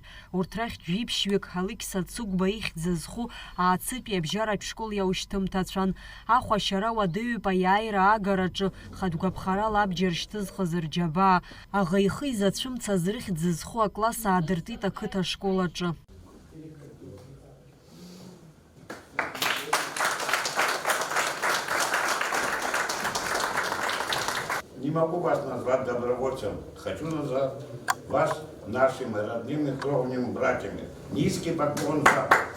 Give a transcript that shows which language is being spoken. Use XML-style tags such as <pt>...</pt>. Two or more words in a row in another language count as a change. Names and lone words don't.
<ab>Урҭ рахьтә жәиԥшьҩык Алықьса Цугба ихьӡ зху аацытәи абжьаратә школ иаушьҭымҭацәан. Ахәашьара уадаҩуп аиааира агараҿы хатәгәаԥхарала абџьар шьҭызхыз рџьабаа. Аӷа ихы изацәымцаз рыхьӡ зху акласс аадыртит ақыҭа школ аҿы.</ab> <ru>Не могу вас назвать добровольцем, хочу назвать вас нашими родными кровными братьями. Низкий поклон вам.</ru>